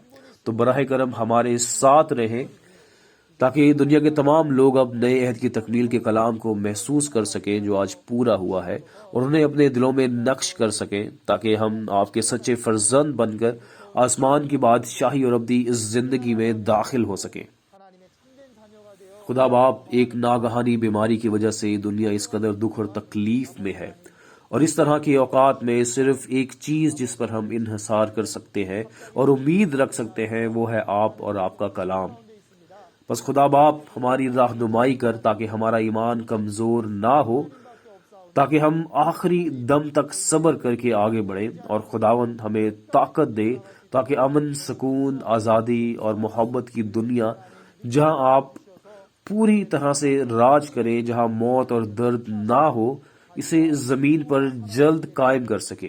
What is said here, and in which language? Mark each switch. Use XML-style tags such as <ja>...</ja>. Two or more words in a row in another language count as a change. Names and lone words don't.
<ur>تو براہ کرم ہمارے ساتھ رہیں تاکہ دنیا کے تمام لوگ اب نئے عہد کی تکمیل کے کلام کو محسوس کر سکیں جو آج پورا ہوا ہے، اور انہیں اپنے دلوں میں نقش کر سکیں، تاکہ ہم آپ کے سچے فرزند بن کر آسمان کی بادشاہی اور ابدی اس زندگی میں داخل ہو سکیں۔</ur> <ko>하나님의 참된 자녀가 되어</ko> <ur>خدا باپ، ایک ناگہانی بیماری کی وجہ سے دنیا اس قدر دکھ اور تکلیف میں ہے، اور اس طرح کے اوقات میں صرف ایک چیز جس پر ہم انحصار کر سکتے ہیں اور امید رکھ سکتے ہیں وہ ہے آپ اور آپ کا کلام۔ بس خدا باپ ہماری رہنمائی کر تاکہ ہمارا ایمان کمزور نہ ہو، تاکہ ہم آخری دم تک صبر کر کے آگے بڑھیں، اور خداوند ہمیں طاقت دے تاکہ امن، سکون، آزادی اور محبت کی دنیا جہاں آپ پوری طرح سے راج کریں، جہاں موت اور درد نہ ہو، اسے زمین پر جلد قائم کر سکے۔</ur>